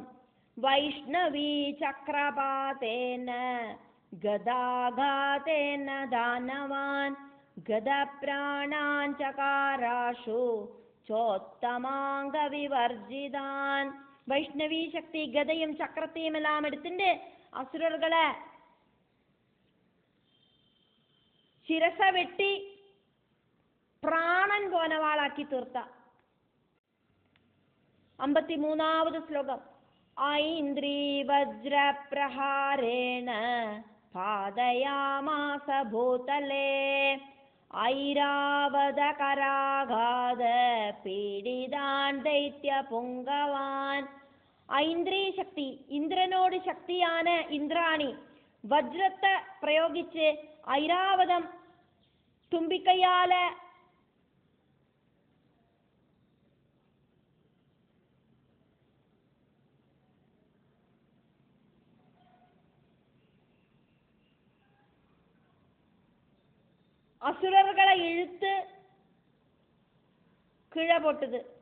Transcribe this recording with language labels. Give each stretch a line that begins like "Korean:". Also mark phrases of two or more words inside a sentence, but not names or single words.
Sanskrit: वैष्णवी चक्रपातेन गदाघातेन दानवान् हत प्राणान् सकाराशु सोत्तमाङ्ग विवर्जितान्.
Tamil: வைஷ்ணவி சக்தி கதையும் சக்கரத்தையும் எல்லாம் எடுத்துட்டு அசுரர்களை
Malayalam: ശിരസ വെട്ടി പ്രാണൻ പോനവാളാക്കി തീർത്ത. 53வது ശ്ലോകം.
Sanskrit: ऐन्द्री वज्रप्रहारेण पातयामास भूतले ऐरावत कराघात पीडितान् दैत्य पुङ्गवान्.
Malayalam: ഐന്ദ്രീ ശക്തി ഇന്ദ്രനോട് ശക്തിയാണ് ഇന്ദ്രാണി വജ്രത്തെ പ്രയോഗിച്ച് ഐരാവതം തുമ്പിക്കൈയാല
Tamil: அசுரர்களை இழுத்து கீழே போட்டது.